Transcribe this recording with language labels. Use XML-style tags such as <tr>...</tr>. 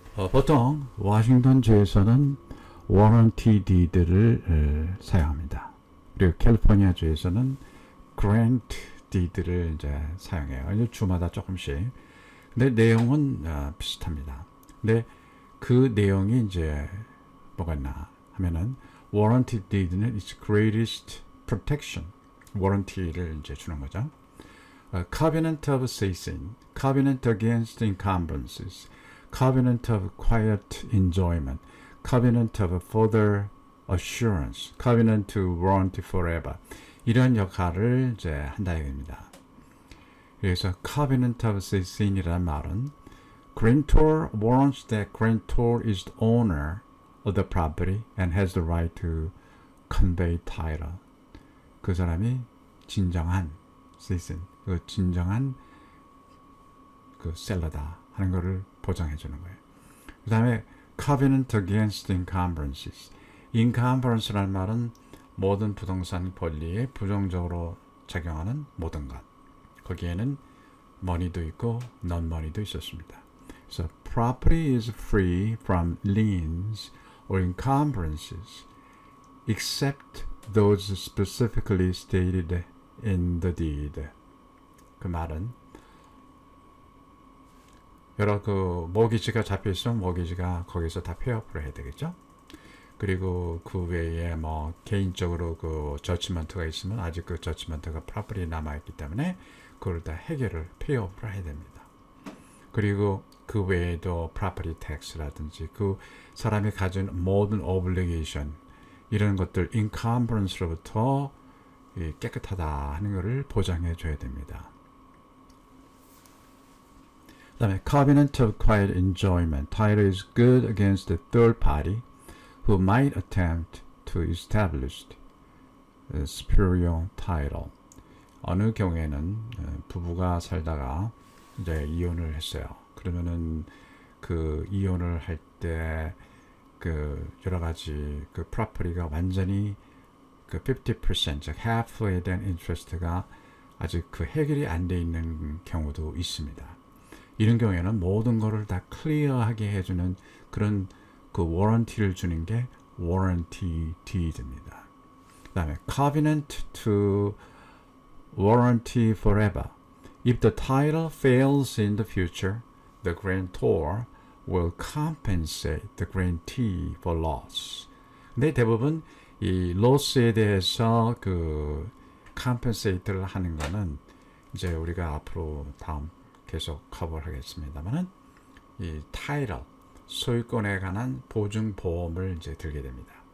<ko>보통 워싱턴 주에서는 워런티 디드를 사용합니다. 그리고 캘리포니아 주에서는 그랜트 디드를 이제 사용해요. 주마다 조금씩. 근데 내용은 비슷합니다. 근데 그 내용이 이제 뭐가 있나 하면은</ko> <en>warranty deed는 its greatest protection.</en> <ko>warranty를 이제 주는 거죠.</ko> <en>covenant of ceasing, covenant against encumbrances, covenant of quiet enjoyment, covenant of further assurance, covenant to warranty forever.</en> <ko>이런 역할을 이제 한다 이겁니다. 그래서</ko> <en>covenant of ceasing이라는 말은 grantor warrants that grantor is the owner of the property and has the right to convey title.</en> <ko>그 사람이 진정한 ceasing, 그 진정한 그 셀러다 하는 것을 보장해 주는 거예요. 그 다음에</ko> <en>covenant against encumbrances.</en> <ko>encumbrance라는 말은 모든 부동산 권리에 부정적으로 작용하는 모든 것. 거기에는 money도 있고 non-money도 있었습니다.</ko> <en>So property is free from liens or encumbrances except those specifically stated in the deed.</en> <ko>그 말은 여러 그 모기지가 잡혀 있으면 모기지가 거기서 다 폐업을 해야 되겠죠. 그리고 그 외에 뭐 개인적으로 그 저치먼트가 있으면 아직 그 저치먼트가 프로퍼티에 남아있기 때문에 그걸 다 해결을 폐업을 해야 됩니다. 그리고 그 외에도 프로퍼티 텍스라든지 그 사람이 가진 모든 오블리게이션 이런 것들 인컴브런스로부터 깨끗하다 하는 것을 보장해 줘야 됩니다. 그 다음에</ko> <en>covenant of quiet enjoyment. Title is good against the third party who might attempt to establish a superior title.</en> <ko>어느 경우에는 부부가 살다가 이제 이혼을 했어요. 그러면은 그 이혼을 할 때 그 여러 가지 그 프로퍼티가 완전히 그 50%, 즉 half에 대한 인트레스트가 아직 그 해결이 안 돼 있는 경우도 있습니다. 이런 경우에는 모든 거를 다 클리어하게 해주는 그런 그 워런티를 주는 게 warranty deed입니다. 그 다음에</ko> <en>covenant to warranty forever. If the title fails in the future, the grantor will compensate the grantee for loss.</en> <ko>근데 대부분 이 loss에 대해서 그 compensate를 하는 거는 이제 우리가 앞으로 다음 계속 커버를 하겠습니다만은 이 title 소유권에 관한 보증 보험을 이제 들게 됩니다.</ko>